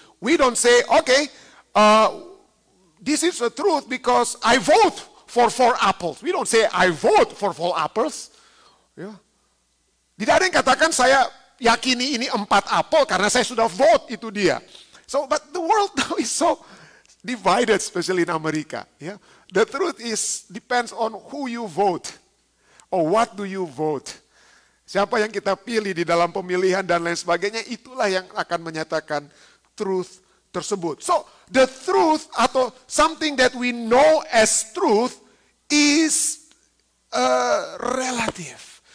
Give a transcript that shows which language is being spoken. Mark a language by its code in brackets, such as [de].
[en] We don't say, okay, this is a truth because I vote for 4 apples. We don't say, I vote for 4 apples. [id] Ya. Tidak ada yang katakan saya yakini ini 4 apel karena saya sudah vote, itu dia. [en] So, but the world now is so divided, especially in America. Yeah? The truth depends on who you vote. Or what do you vote. [id] Siapa yang kita pilih di dalam pemilihan dan lain sebagainya, itulah yang akan menyatakan truth tersebut. [en] So, the truth atau something that we know as truth is relative.